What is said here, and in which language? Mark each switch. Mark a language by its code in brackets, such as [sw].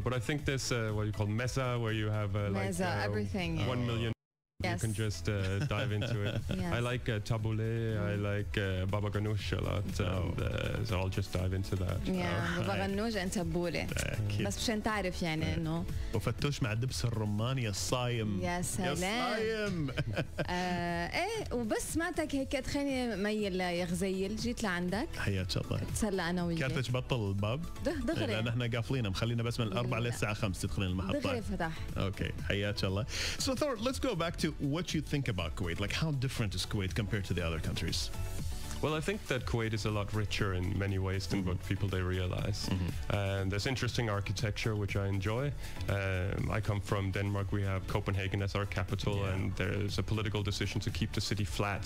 [en] But I think this, what you call meza, where you have everything. 1 million. Yes. You can just dive into it. Yes. I like tabbouleh, I like baba ganoush a lot, and so I'll just dive into that. [ar] بابا غنوج and tabbouleh. بس مشان تعرف يعني انه وفتوش مع دبس الرمان يا الصايم. يا سلام. ايه وبس سمعتك هيك تخليني ميل يا غزيل، جيت لعندك. حياك الله. تسلى انا وياك. كارتك بطل الباب؟ دغري. لان احنا قافلينه مخلينا بس من 4 للساعة 5 تدخلين المحطة. دغري فتح. Okay, حياك الله. [en] So Thor, let's go back to what you think about Kuwait. Like, how different is Kuwait compared to the other countries? Well, I think that Kuwait is a lot richer in many ways than what people they realize. And there's interesting architecture, which I enjoy. I come from Denmark. We have Copenhagen as our capital, and there's a political decision to keep the city flat.